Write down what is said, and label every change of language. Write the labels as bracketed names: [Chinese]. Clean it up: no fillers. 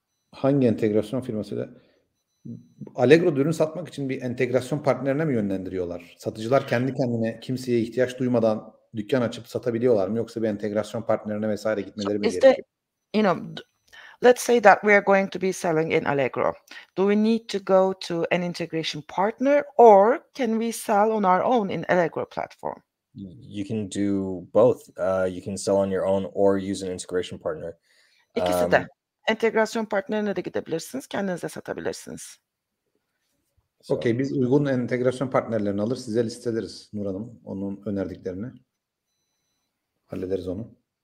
[Turkish] Hangi entegrasyon firmasıyla? Allegro ürün satmak için bir entegrasyon partnerine mi yönlendiriyorlar? Satıcılar kendi kendine kimseye ihtiyaç duymadan dükkan açıp satabiliyorlar mı? Yoksa bir entegrasyon partnerine vesaire gitmeleri mi gerekiyor? [English] Let's say that we are going to be selling in Allegro. Do we need to go to an integration partner, or can we sell on our own in Allegro platform? You can do both. You can sell on your own or use an integration partner. [Turkish] İkisi de. Entegrasyon partnerine de gidebilirsiniz, kendiniz de satabilirsiniz. Okay, biz uygun entegrasyon partnerlerini alır, size listeleriz Nur Hanım, onun önerdiklerini. Hallederiz onu.